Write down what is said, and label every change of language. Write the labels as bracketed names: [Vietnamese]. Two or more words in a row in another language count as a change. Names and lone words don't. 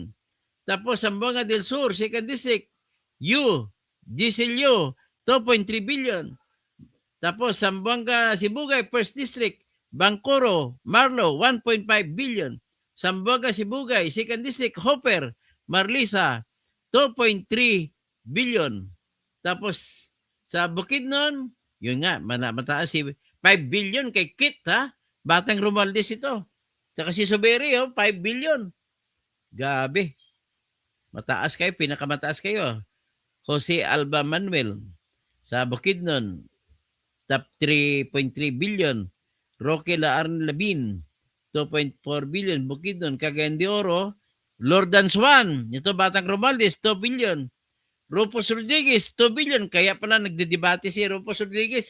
[Filipino] Tapos Zamboanga del Sur, Second District, Gisilio, 2.3 billion. Tapos Zamboanga Sibugay, First District, Bangkoro, Marlo, 1.5 billion. Zamboanga Sibugay, Second District, Hopper, Marlisa, 2.3 billion. Tapos sa Bukidnon, yun nga, mataas si 5 billion kay Kit, ha? Batang Romualdez ito. Saka si Soberi, 5 billion. Gabi. Mataas kayo, pinakamataas kayo. Jose Alba Manuel sa Bukidnon, top 3.3 billion. Roque Laarn Labin, 2.4 billion. Bukidnon, Cagayan de Oro, Lordan Swan, ito Batang Romualdez, 2 billion. Rufus Rodriguez, 2 billion. Kaya pala nagdedebate si Rufus Rodriguez.